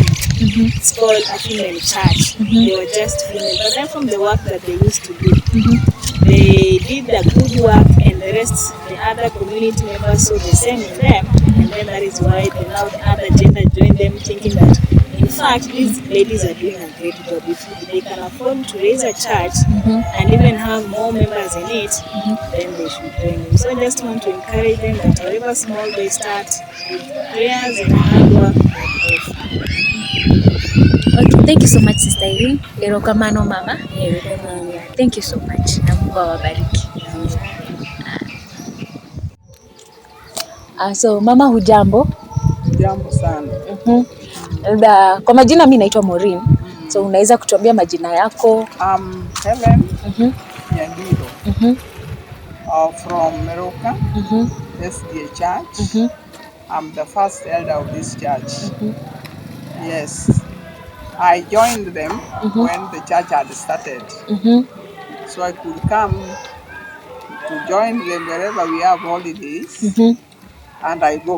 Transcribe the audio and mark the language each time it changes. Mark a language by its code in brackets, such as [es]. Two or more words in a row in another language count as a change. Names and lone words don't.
[en] It's called a female church. They were just female, but then from the work that they used to do, they did the good work, and the rest, the other community members saw the same in them, and then that is why the now the other gender joined them, thinking that in fact these ladies are doing a great job. If they can afford to raise a church and even have more members in it, then they should join them. So I just want to encourage them that however small they start, with prayers and hard work. Okay, thank you so much Sister Irene. [luo] Erokamano mama. [en] Thank you so much. [sw] Na Mungu awabariki. [en] So mama, [sw] hujambo? Jambo sana. Kwa majina mimi naitwa Maureen. [en] So unaweza [sw] kutuambia majina yako? [en] Helen NYANGIRO from MIRUKA, SDA Church. I'm the first elder of this church. Yes, I joined them when the church had started. So I could come to join them wherever we have holidays, and I go.